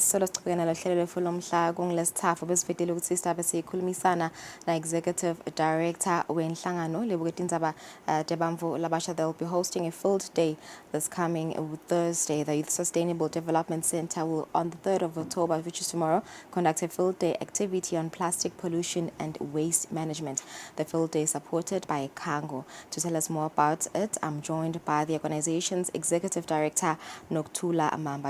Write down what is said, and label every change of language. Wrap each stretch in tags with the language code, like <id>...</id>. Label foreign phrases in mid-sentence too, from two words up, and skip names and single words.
<en>So let's begin a little</en> <ss>mhla kungilesithathu besifitile ukuthi sistabe sikhulumisana na</ss> <en>Executive Director</en> <ss>wenhlangano lebuketindzaba tebantfu labasha.</ss> <en>They'll be hosting a field day this coming Thursday. The Youth Sustainable Development Center will, on the 3rd of October, which is tomorrow, conduct a field day activity on plastic pollution and waste management. The field day is supported by Kango. To tell us more about it, I'm joined by the organization's Executive Director, Nokuthula Amamba.</en>